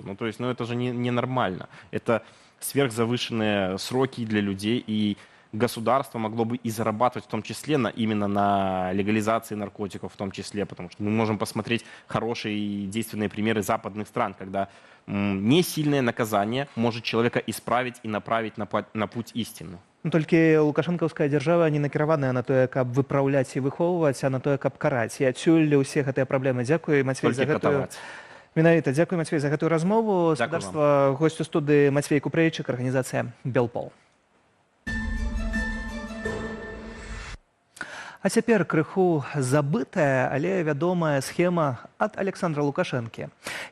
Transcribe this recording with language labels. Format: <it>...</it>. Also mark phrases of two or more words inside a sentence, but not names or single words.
<ru>Ну, то есть, это же ненормально. Это сверхзавышенные сроки для людей, и государство могло бы и зарабатывать в том числе именно на легализации наркотиков в том числе, потому что мы можем посмотреть хорошие и действенные примеры западных стран, когда несильное наказание может человека исправить и направить на путь истины.</ru> <be>Толькі лукашэнкаўская дзяржава не накіраваная на тое, каб выпраўляць і выхоўваць, а на тое, каб караць. І адсюль усе гэтыя праблемы. Дзякуй, Мацвей, за гэтую... Менавіта, дзякуй, Мацвей, за гэтую размову. Спадарства, госць у студыі Мацвей Купрэйчык, арганізацыя «Белпол». А цяпер крыху забытая, але вядомая схема ад Александра Лукашэнкі.</be>